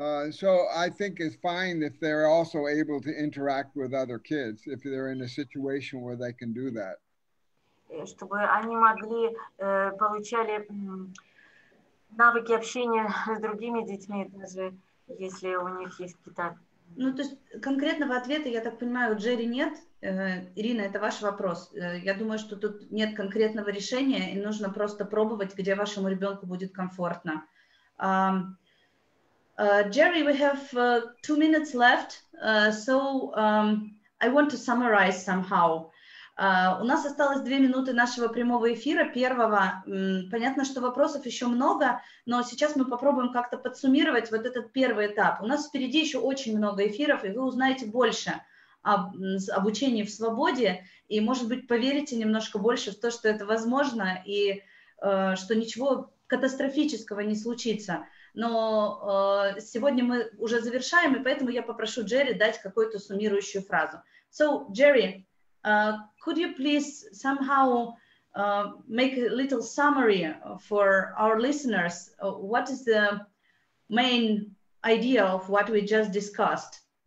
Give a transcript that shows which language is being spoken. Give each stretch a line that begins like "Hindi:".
English: So I think it's fine if they're also able to interact with other kids, if they're in a situation where they can do that.
Russian: Чтобы они могли, получали навыки общения с другими детьми, даже если у них есть какие-то... Ну, то есть конкретного ответа, я так понимаю, у Джерри нет. Ирина, это ваш вопрос. Я думаю, что тут нет конкретного решения, и нужно просто пробовать, где вашему ребенку будет комфортно.
English: Jerry, we have 2 minutes left, so I want to summarize somehow.
Russian: У нас осталось 2 минуты нашего прямого эфира, первого. Понятно, что вопросов еще много, но сейчас мы попробуем как-то подсуммировать вот этот первый этап. У нас впереди еще очень много эфиров, и вы узнаете больше об обучении в свободе, и, может быть, поверите немножко больше в то, что это возможно, и что ничего катастрофического не случится. Но сегодня мы уже завершаем, и поэтому я попрошу Джерри дать какую-то суммирующую фразу.
English: So, Jerry, could you please somehow make a little summary for our listeners? What is the main idea of what we just discussed?